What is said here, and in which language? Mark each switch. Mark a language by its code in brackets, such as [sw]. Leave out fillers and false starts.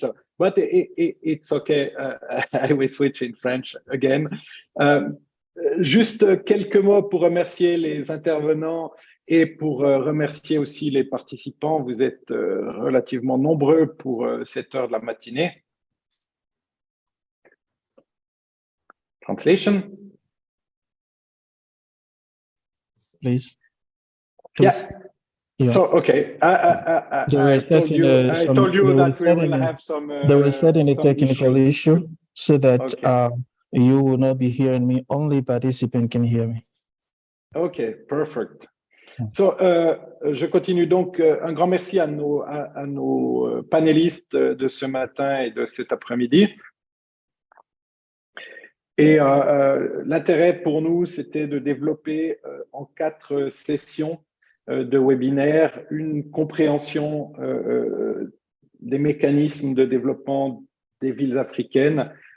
[en] So, but it's okay. I will switch in French again. [fr] Juste quelques mots pour remercier les intervenants et pour remercier aussi les participants. Vous êtes relativement nombreux pour cette heure de la matinée. [en] Translation. Please. Yeah. Yeah. So, okay. I told you that we will have some. They were setting a some technical issues. issue so that Okay. You will not be hearing me. Only participant can hear me. Okay, perfect. So, [fr] je continue donc. Un grand merci à nos panélistes de ce matin et de cet après-midi. Et l'intérêt pour nous, c'était de développer en 4 sessions de webinaire une compréhension des mécanismes de développement des villes africaines.